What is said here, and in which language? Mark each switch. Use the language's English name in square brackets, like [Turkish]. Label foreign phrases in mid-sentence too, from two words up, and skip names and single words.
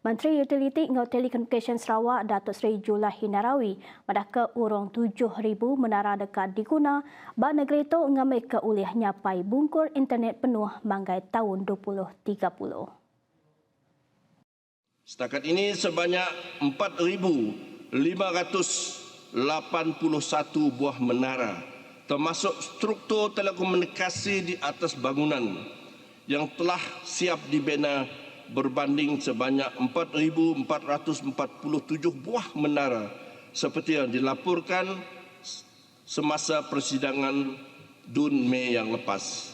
[Iban] Menteri Utiliti ngau Telekomunikasi Sarawak Datuk Seri Julahi Narawi madah ke urung 7,000 menara dekat diguna bab negeri tu ngambil ke ulih nyapai bungkur internet penuh manggai tahun 2030. [Malay] Setakat ini sebanyak 4,581 buah menara termasuk struktur telekomunikasi di atas bangunan yang telah siap dibina berbanding sebanyak 4,447 buah menara seperti yang dilaporkan semasa persidangan Dun Mei yang lepas.